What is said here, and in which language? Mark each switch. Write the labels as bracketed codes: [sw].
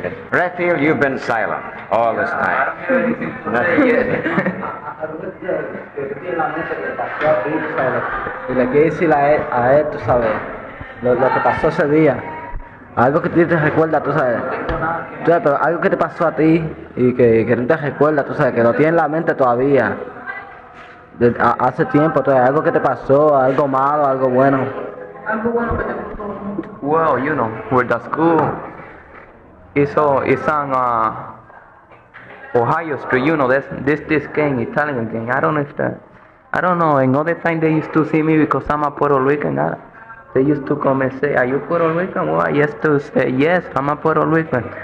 [en] Rapia, you've been silent all this time. Nothing. [es] Y le quiero decir a él, tú sabes, lo que pasó ese día. Algo que tú te recuerdas, tú sabes. Pero algo que te pasó a ti y que tú te recuerdas, tú sabes, que lo tienes en la mente todavía. Hace tiempo, tú sabes, algo que te pasó, algo malo, algo bueno. [en] Well, where the school is on Ohio Street, this gang, Italian gang. I don't know if that, I don't know. Another time they used to see me because I'm a Puerto Rican. They used to come and say, are you Puerto Rican? Well, I used to say, yes, I'm a Puerto Rican.